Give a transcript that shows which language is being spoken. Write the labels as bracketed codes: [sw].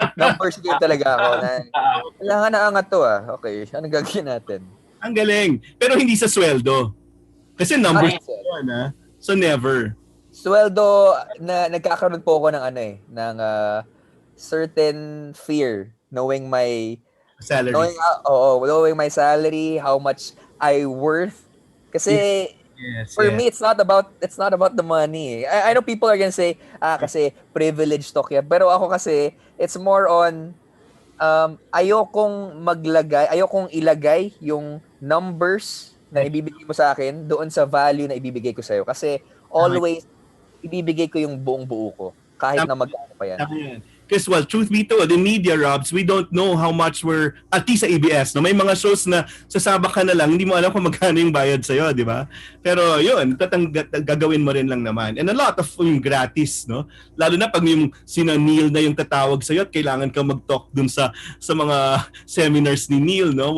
[tl] Numbers game talaga ako. Kailangan na angat to Okay, ano gagawin natin? Ang galing. Pero hindi sa sweldo. Kasi numbers yun, [en] So never. [tl] Sweldo, nagkakaroon po ako ng ng [en] certain fear knowing my salary. Knowing my salary, how much I worth. Kasi for me, it's not about the money. I know people are gonna say, kasi privilege talk yan. [tl] Pero ako kasi, [en] it's more on, [tl] ayokong ilagay yung numbers na ibibigay mo sa akin doon sa value na ibibigay ko sa'yo. Kasi always, ibibigay ko yung buong buo ko. Kahit na magkano pa yan. [en] Because, truth be told, in media, Robs, we don't know how much we're, at least [tl] sa ABS, no? May mga shows na sasabak ka na lang, hindi mo alam kung magkano yung bayad sa'yo, di ba? Pero yun, gagawin mo rin lang naman. [en] And a lot of gratis, [tl] no? Lalo na pag yung sina Neil na yung tatawag sa'yo at kailangan ka mag-talk dun sa mga seminars ni Neil, no?